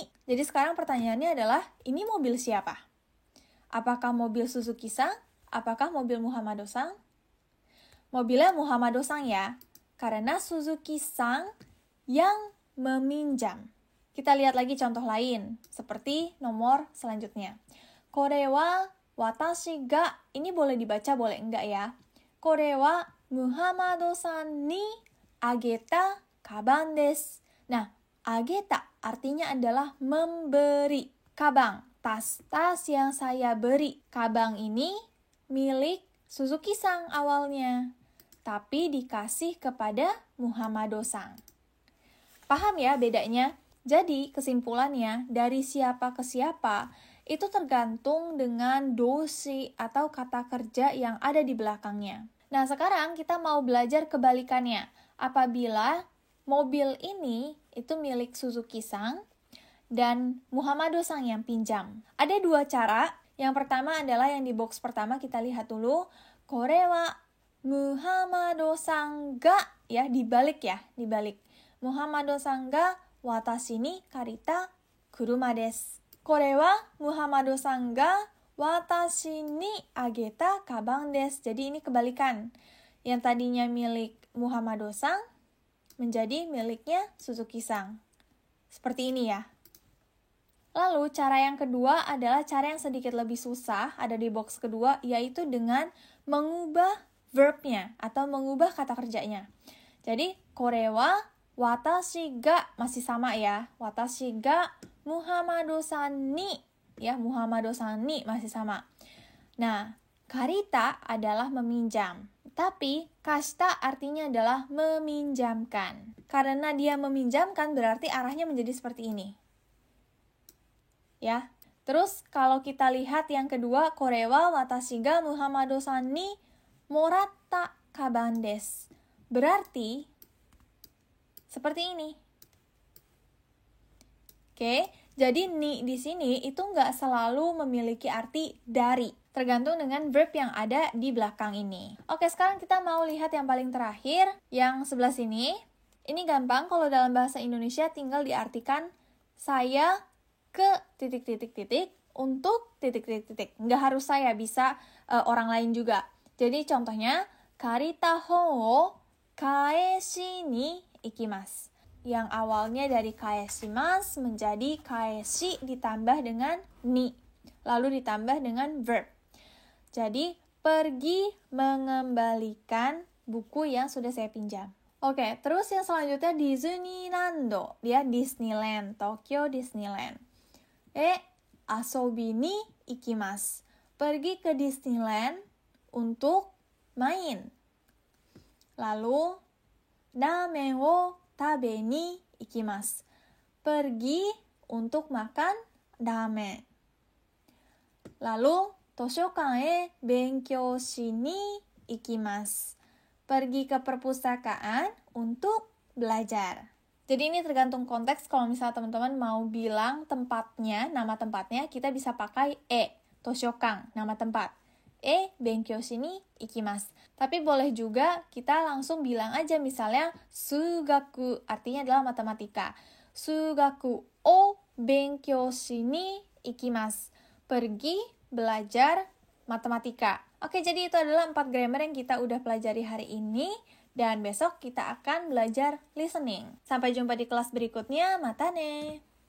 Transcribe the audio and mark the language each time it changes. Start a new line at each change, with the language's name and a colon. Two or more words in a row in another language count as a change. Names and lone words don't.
Indonesian: Jadi sekarang pertanyaannya adalah, ini mobil siapa? Apakah mobil Suzuki-san? Apakah mobil Muhammad-san? Mobilnya Muhammad-san ya. Karena Suzuki-san yang meminjam. Kita lihat lagi contoh lain. Seperti nomor selanjutnya.
Japanese: これは私が,
Indonesian: ini boleh dibaca, boleh enggak ya.
Japanese: これはムハンマドさんにあげたかばんです.
Indonesian: Nah, ageta artinya adalah memberi. Kabang, tas yang saya beri. Kabang ini milik Suzuki-san awalnya, tapi dikasih kepada Muhammad-san. Paham ya bedanya? Jadi kesimpulannya, dari siapa ke siapa, itu tergantung dengan doshi atau kata kerja yang ada di belakangnya. Nah, sekarang kita mau belajar kebalikannya. Apabila mobil ini itu milik Suzuki-san dan Muhammad-san yang pinjam. Ada dua cara. Yang pertama adalah yang di box pertama, kita lihat dulu.
Japanese: これはムハンマドさんが, ya,
Indonesian: dibalik ya, dibalik.
Japanese: ムハンマドさんが私に借りた車です. これはムハンマドさんが私にあげたかばんです.
Indonesian: Jadi ini kebalikan. Yang tadinya milik Muhammad-san menjadi miliknya Suzuki-san. Seperti ini ya. Lalu cara yang kedua adalah cara yang sedikit lebih susah, ada di box kedua, yaitu dengan mengubah verbnya atau mengubah kata kerjanya. Jadi,
Japanese: これは私が
Indonesian: masih sama ya.
Japanese: 私がムハンマドさんに, ya, ムハンマドさんに
Indonesian: masih sama. Nah, karita adalah meminjam. Tapi, kashita artinya adalah meminjamkan. Karena dia meminjamkan berarti arahnya menjadi seperti ini. Ya. Terus kalau kita lihat yang kedua,
Japanese: これは私がムハンマドさんにもらったかばんです.
Indonesian: Berarti seperti ini. Oke, jadi ni di sini itu nggak selalu memiliki arti dari. Tergantung dengan verb yang ada di belakang ini. Oke, sekarang kita mau lihat yang paling terakhir, yang sebelah sini. Ini gampang, kalau dalam bahasa Indonesia tinggal diartikan saya ke titik-titik-titik untuk titik-titik-titik. Nggak harus saya, bisa orang lain juga. Jadi contohnya,
Japanese: 借りた本を返しに行きます.
Indonesian: Yang awalnya dari kaeshimasu menjadi kaeshi ditambah dengan ni. Lalu ditambah dengan verb. Jadi, pergi mengembalikan buku yang sudah saya pinjam. Oke, terus yang selanjutnya Disneyland. Dia Disneyland, Tokyo Disneyland.
Japanese: 遊びに行きます.
Indonesian: Pergi ke Disneyland untuk main.
Japanese: Lalu, ラーメンを食べに行きます.
Indonesian: Pergi untuk makan ramen. Lalu,
Japanese: 図書館へ勉強しに行きます.
Indonesian: Pergi ke perpustakaan untuk belajar. Jadi ini tergantung konteks. Kalau misalnya teman-teman mau bilang tempatnya, nama tempatnya, kita bisa pakai toshokan, nama tempat.
Japanese: 勉強しに行きます.
Indonesian: Tapi boleh juga kita langsung bilang aja misalnya sugaku, artinya adalah matematika.
Japanese: 数学を勉強しに行きます.
Indonesian: Pergi belajar matematika. Oke, jadi itu adalah 4 grammar yang kita udah pelajari hari ini. Dan besok kita akan belajar listening. Sampai jumpa di kelas berikutnya.
Japanese: またね!